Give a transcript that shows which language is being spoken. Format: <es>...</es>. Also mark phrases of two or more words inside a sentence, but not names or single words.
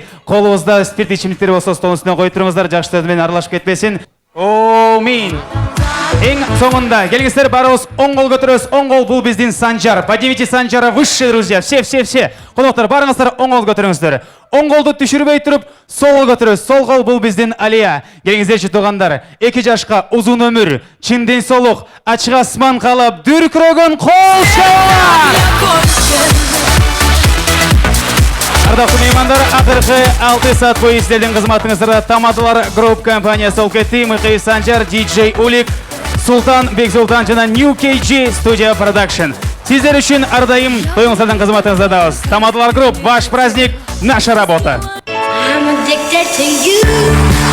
<ky>Колубузда спирт ичимдиктер болсо стол үстүнө коюп туруңуздар, жакшы сөз менен аралашып кетпесин. Амин. Эң соңунда келиңиздер, барыбыз оң кол көтөрөбүз. Оң кол бул биздин Санжар.</ky> <ru>Поднимите Санжара выше, друзья. Все.</ru> <ky>Коноктор, барыңыздар оң кол көтөрүңүздөр. Оң колду түшүрбөй туруп, сол кол көтөрөбүз. Сол кол бул биздин Алия. Келиңиздерчи туугандар, 2 жашка узун өмүр, чын ден соолук, ачык асман каалап, дүркүрөгөн кол чоолар! Ардактуу меймандар, акыркы 6 саат бою сиздердин кызматыңыздарда Тамадалар Group компаниясы болуп кетти. Мыкый Санжар, DJ Улик, Султан, Бексултан жана New KG Studio Production. Сиздер үчүн ардайым тоюңуздардан кызматыңыздадабыз.</ky> <ru>Тамадалар Group, ваш праздник, наша работа.</ru> <en>I'm addicted to you.</en>